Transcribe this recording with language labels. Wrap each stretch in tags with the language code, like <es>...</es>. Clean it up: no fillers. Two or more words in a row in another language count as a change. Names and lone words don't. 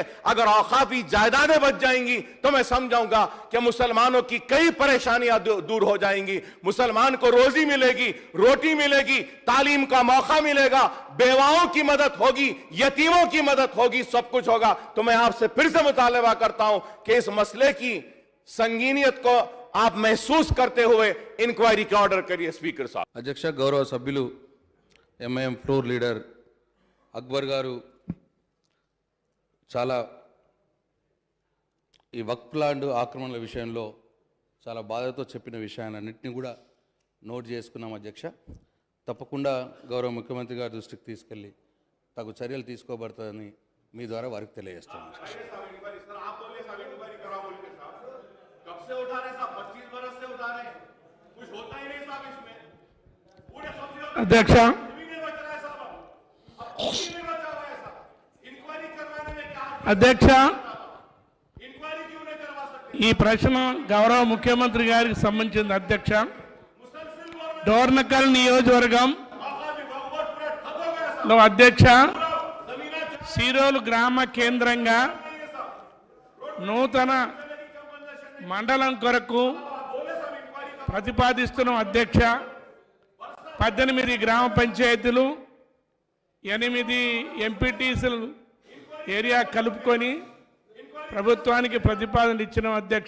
<ur>اگر اوقافی جائیدادیں بچ جائیں گی تو میں سمجھاؤں گا کہ مسلمانوں کی کئی پریشانیاں دور ہو جائیں گی، مسلمان کو روزی ملے گی، روٹی ملے گی، تعلیم کا موقع ملے گا، بیواؤں کی مدد ہوگی، یتیموں کی مدد ہوگی، سب کچھ ہوگا. تو میں آپ سے پھر سے مطالبہ کرتا ہوں کہ اس مسئلے کی سنگینیت کو آپ محسوس کرتے ہوئے انکوائری کا آرڈر کریے اسپیکر صاحب.</ur> <te>అధ్యక్ష గౌరవ సభ్యులు MIM</te> <en>floor leader</en> <te>అక్బర్ గారు చాలా ఈ వక్ఫ్ ల్యాండ్ ఆక్రమణల విషయంలో చాలా బాధతో చెప్పిన విషయాలన్నింటినీ కూడా నోట్ చేసుకున్నాం అధ్యక్ష. తప్పకుండా గౌరవ ముఖ్యమంత్రి గారి దృష్టికి తీసుకెళ్ళి తగు చర్యలు తీసుకోబడతాయని మీ ద్వారా వారికి తెలియజేస్తాను అధ్యక్ష.</te> <ur>کب سے اٹھا رہے صاحب? 25 برس سے اٹھا رہے ہیں، کچھ ہوتا ہی نہیں صاحب اس میں. پورے قبضے</ur> <te>अध्यक्ष</te> <ur>بھی نہیں بچ رہا ہے صاحب. اب کچھ بھی نہیں بچا ہوا ہے صاحب. انکوائری کروانے میں کیا</ur> <te>अध्यक्ष</te> <ur>انکوائری کیوں نہیں کروا سکتے?</ur> <te>ఈ ప్రశ్న గౌరవ ముఖ్యమంత్రి గారికి సంబంధించింది అధ్యక్ష. డోర్నకల్ నియోజకవర్గం</te> <ur>موقع بھی بہت پورا ٹھپ ہو گیا صاحب.</ur> <te>లో అధ్యక్ష जमीना సీరోలు గ్రామ కేంద్రంగా నూతన మండలం కొరకు ప్రతిపాదిస్తున్న అధ్యక్ష. 18 గ్రామ పంచాయతీలు 8 ఎంపీటీసీలు ఏరియా కలుపుకొని ప్రభుత్వానికి ప్రతిపాదన ఇచ్చిన అధ్యక్ష.</te>